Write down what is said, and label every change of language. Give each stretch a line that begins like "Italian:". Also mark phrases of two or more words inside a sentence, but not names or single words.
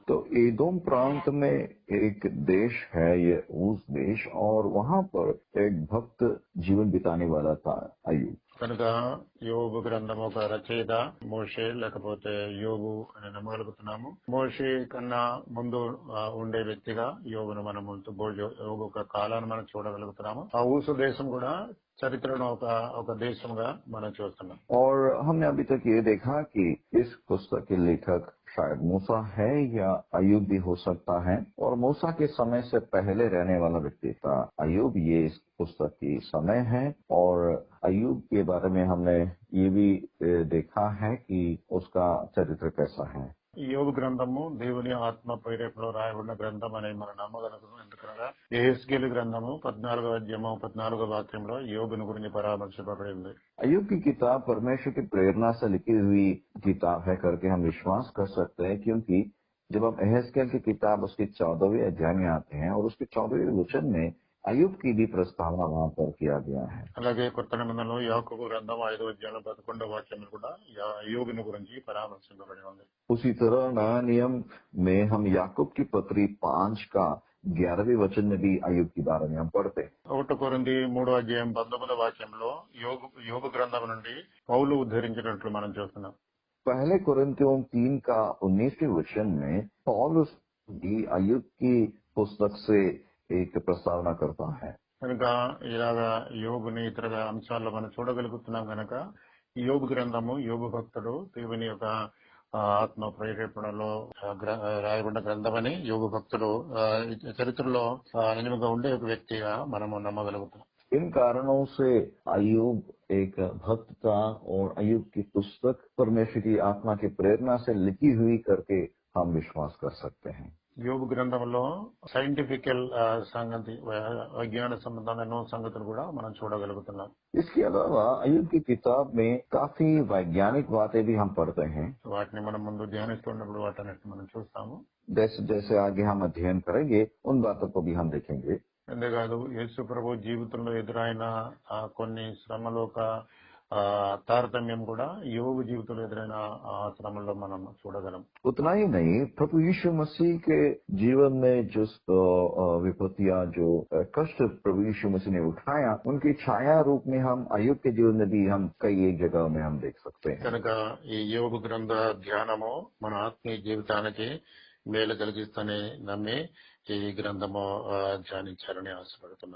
Hindi: तो एदोम प्रांत में एक देश है ये ऊज देश और वहाँ पर एक भक्त जीवन बिताने वाला था अय्यूब।
Telugu: కనుక యోబు గ్రంథం ఒక రచయిత మోషే లేకపోతే యోబు అని నమ్మగలుగుతున్నాము. మోషే కన్నా ముందు ఉండే వ్యక్తిగా యోబును మనం యోబు ఒక కాలాన్ని మనం చూడగలుగుతున్నాము. ఆ ఊసు దేశం కూడా చరిత్రను ఒక దేశంగా మనం చూస్తున్నాం.
Hindi: और हमने अभी तक ये देखा कि इस पुस्तक के लेखक शायद मूसा है या अय्यूब भी हो सकता है और मूसा के समय से पहले रहने वाला व्यक्ति था अय्यूब। ये इस पुस्तक की समय है और अय्यूब के बारे में हमने ये भी देखा है कि उसका चरित्र कैसा है।
Telugu: యోబు గ్రంథము దేవుని ఆత్మ ప్రేరేపణలో రాయబడిన గ్రంథం అని మనం నమ్మగలుగుతాం. ఎందుకనగా యెహెజ్కేలు గ్రంథము 14వ అధ్యాయము 14వ వాక్యంలో యోబుని గురించి పరామర్శించబడింది.
Hindi: अय्यूब की किताब परमेश्वर की प्रेरणा से लिखी हुई किताब है करके हम विश्वास कर सकते हैं, क्योंकि जब हम यहेजकेल की किताब उसके 14वें अध्याय में आते हैं और उसके 14वें वचन में अय्यूब की भी प्रस्तावना वहाँ पर किया गया है।
Telugu: అలాగే కొత్త నిబంధనలో యాకోబు గ్రంథం 5వ అధ్యాయం 11వ వాక్యం కూడా యోబుని గురించి పరామర్శించబడి ఉంది.
Hindi: उसी तरह नया नियम में हम याकूब की पत्री 5 का 11वें वचन में भी अय्यूब के बारे में हम पढ़ते हैं।
Telugu: 1 కొరింథీ 3వ అధ్యాయం 19వ వాక్యంలో యోబు గ్రంథం నుండి పౌలు ఉద్ధరించినట్లు మనం చూస్తున్నాం.
Hindi: पहले कुरिन्थियों 3 का 19वें वचन में पौलुस भी अय्यूब की पुस्तक से एक प्रस्तावना करता है।
Telugu: కనుక ఇలాగా యోబుని ఇతర అంశాల్లో మనం చూడగలుగుతున్నాం. కనుక యోబు గ్రంథము యోబు భక్తుడు దేవుని యొక్క ఆత్మ ప్రేరేపణలో రాయబడిన గ్రంథమని యోబు భక్తుడు చరిత్రలో నిజంగా ఉండే ఒక వ్యక్తిగా మనము నమ్మగలుగుతున్నాం.
Hindi: इन कारणों से अय्यूब एक भक्त था और अय्यूब की पुस्तक परमेश्वर की आत्मा की प्रेरणा से लिखी हुई करके हम विश्वास कर सकते हैं।
Telugu: యోబు గ్రంథంలో సైంటిఫికల్ సంగతి విజ్ఞాన సంబంధమైన ఎన్నో సంగతులు కూడా మనం చూడగలుగుతున్నాం.
Hindi: इसके अलावा अय्यूब की किताब में काफी वैज्ञानिक बातें भी हम पढ़ते हैं।
Telugu: వాటిని మనం ముందు ధ్యానిస్తున్నప్పుడు వాటిని మనం చూస్తాము.
Hindi: जैसे जैसे आगे हम अध्ययन करेंगे उन बातों को भी हम देखेंगे।
Telugu: అంతేకాదు యేసు ప్రభు జీవితంలో ఎదురైన కొన్ని శ్రమలు తారతమ్యం కూడా యోబు జీవితంలో ఎదురైన శ్రమల్లో మనం చూడగలం.
Hindi: उतना ही नहीं, प्रभु यीशु मसीह के जीवन में जो विपत्तियां जो कष्ट प्रभु यीशु मसीह ने उठाया उनकी छाया रूप में हम अय्यूब के जीवन में भी हम कई एक जगह में हम देख सकते हैं।
Telugu: కనుక ఈ యోబు గ్రంథ ధ్యానము మన ఆత్మీయ జీవితానికి మేలు కలిగిస్తూనే నమ్మి ఈ గ్రంథము ధ్యానించాలని ఆశపడుతున్నాను.